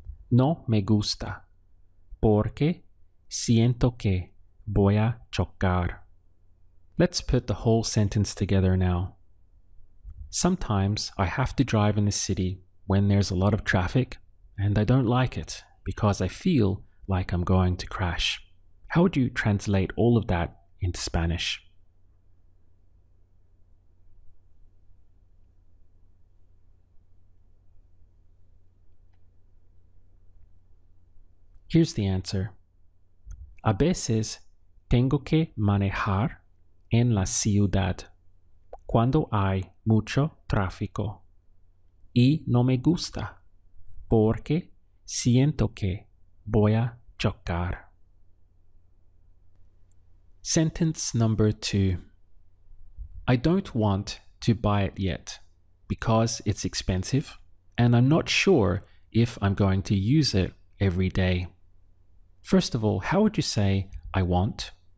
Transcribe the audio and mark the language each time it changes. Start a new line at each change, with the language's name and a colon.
Spanish: No me gusta porque siento que voy a chocar.
English: Let's put the whole sentence together now. Sometimes I have to drive in the city when there's a lot of traffic, and I don't like it because I feel like I'm going to crash. How would you translate all of that into Spanish? Here's the answer.
Spanish: A veces tengo que manejar en la ciudad cuando hay mucho tráfico y no me gusta porque siento que voy a chocar.
English: Sentence number 2. I don't want to buy it yet because it's expensive and I'm not sure if I'm going to use it every day. First of all, how would you say I want?